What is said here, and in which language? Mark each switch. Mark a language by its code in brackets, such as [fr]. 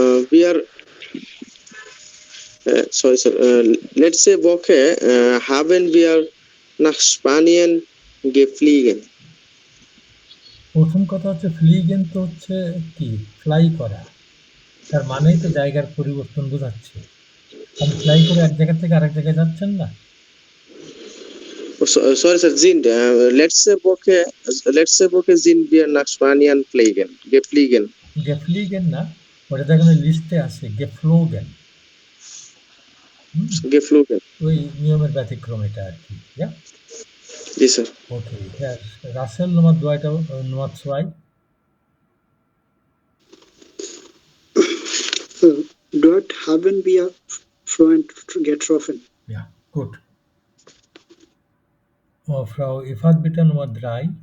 [en] We are sorry sir, let's say [de] Woche haben wir nach Spanien geflogen. [bn] প্রথম কথা হচ্ছে ফ্লিগেন তো হচ্ছে কি, ফ্লাই করা, তার মানেই তো জায়গার পরিবর্তন বোঝাচ্ছে। আপনি ফ্লাই করে এক জায়গা থেকে আরেক জায়গায় যাচ্ছেন না। [en] Sorry sir, [de] sind [en] let's say [de] Woche sind wir nach Spanien geflogen. [bn] গেফ্লিগেন না, ওটা তো এখানে লিস্টে আছে গেফ্লোগেন। [de] Geflogen. [bn] ওই নিয়মের ব্যতিক্রম এটা আর কি। [en] Yes sir. [bn] ওকে, হ্যাঁ Rasel [de] Nummer 2, Nummer 2. Dort haben wir Freund getroffen. Ja, gut. Frau Ifat bitte Nummer 3.